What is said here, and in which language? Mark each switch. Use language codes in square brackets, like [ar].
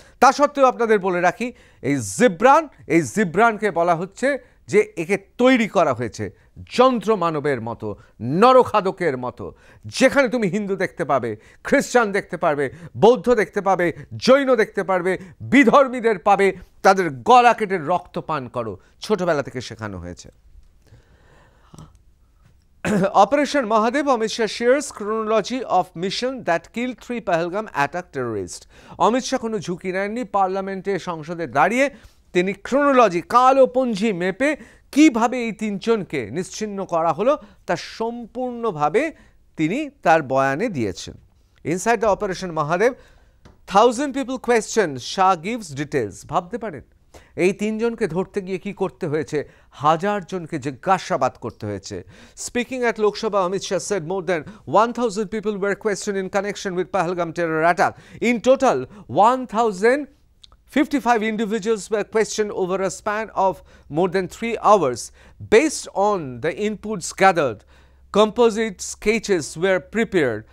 [bn] তা সত্ত্বেও আপনাদের বলে রাখি, এই জিব্রানকে বলা হচ্ছে যে একে তৈরি করা হয়েছে যন্ত্র মানবের মতো, নরখাদকের মতো। যেখানে তুমি হিন্দু দেখতে পাবে, খ্রিস্টান দেখতে পারবে, বৌদ্ধ দেখতে পাবে, জৈন দেখতে পারবে, বিধর্মীদের পাবে, তাদের গলা কেটে রক্ত পান করো, ছোটবেলা থেকে শেখানো হয়েছে। [en] Operation Mahadev, Amit Shah shares chronology of mission that killed 3 Pahalgam attack terrorists. [bn] Amit Shah কোনো ঝুঁকি নেননি, পার্লামেন্টে সংসদে দাঁড়িয়ে তিনি ক্রোনোলজি, কালপঞ্জি মেপে কিভাবে এই তিনজনকে নিশ্চিহ্ন করা হলো তা সম্পূর্ণভাবে তিনি তার বয়ানে দিয়েছেন। [en] Inside the operation Mahadev 1000 people question, Shah gives details। [bn] ভাবতে পারেন এই তিনজনকে ধরতে গিয়ে কি করতে হয়েছে, 1000 জনকে জিজ্ঞাসাবাদ করতে হয়েছে। [en] Speaking at Lok Sabha, Amit Shah said more than 1000 people were questioned in connection with Pahalgam terror attack. In total 1055 individuals were questioned over a span of more than 3 hours. Based on the inputs gathered, composite sketches were prepared.